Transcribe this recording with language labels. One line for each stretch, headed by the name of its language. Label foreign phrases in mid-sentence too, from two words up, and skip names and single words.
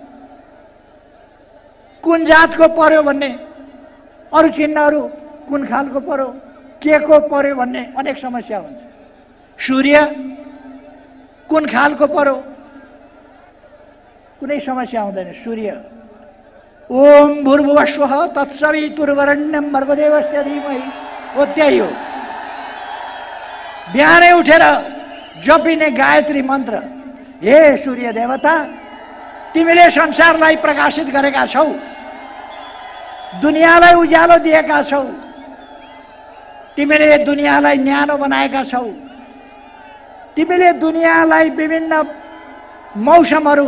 Nepali: कुन जातको पर्यो भन्ने, अरू चिन्हहरू कुन खालको पर्यो, के को पर्यो भन्ने अनेक समस्या हुन्छ। सूर्य कुन खालको पर्यो, कुनै समस्या हुँदैन।
Sanskrit: सूर्य ओम भूर्भुवः स्वः तत्सवितुर्वरेण्यं भर्गो देवस्य धीमहि
Nepali: हो त्यही हो। बिहानै उठेर जपिने गायत्री मन्त्र, हे सूर्य देवता, तिमीले संसारलाई प्रकाशित गरेका छौ, दुनियाँलाई उज्यालो दिएका छौ, तिमीले दुनियाँलाई न्यानो बनाएका छौ, तिमीले दुनियाँलाई विभिन्न मौसमहरू